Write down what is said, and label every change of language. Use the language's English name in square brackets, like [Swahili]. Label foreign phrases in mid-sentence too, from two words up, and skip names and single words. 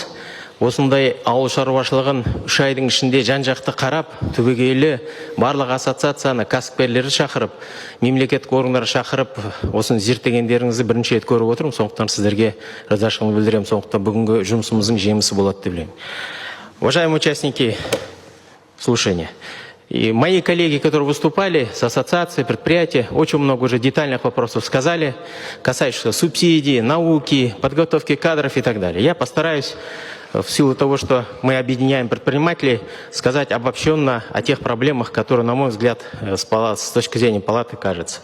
[Kazakh] Осындай ауыл шаруашылығын 3 айдың ішінде жан-жақты қарап, түбегейлі барлық ассоциацияны, кәсіпкерлерді шақырып, мемлекеттік органдарды шақырып, осыны зерттегендеріңізді бірінші рет көріп отырмын. Сондықтан сіздерге ризашылығымды білдіремін. Сондықтан бүгінгі жұмысымыздың жемісі болады деп білемін. [Russian] Уважаемые участники слушания, и мои коллеги, которые выступали с ассоциацией, предприятия, очень много уже детальных вопросов сказали, касающихся субсидий, науки, подготовки кадров и так далее. Я постараюсь, в силу того, что мы объединяем предпринимателей, сказать обобщенно о тех проблемах, которые, на мой взгляд, с точки зрения палаты кажется.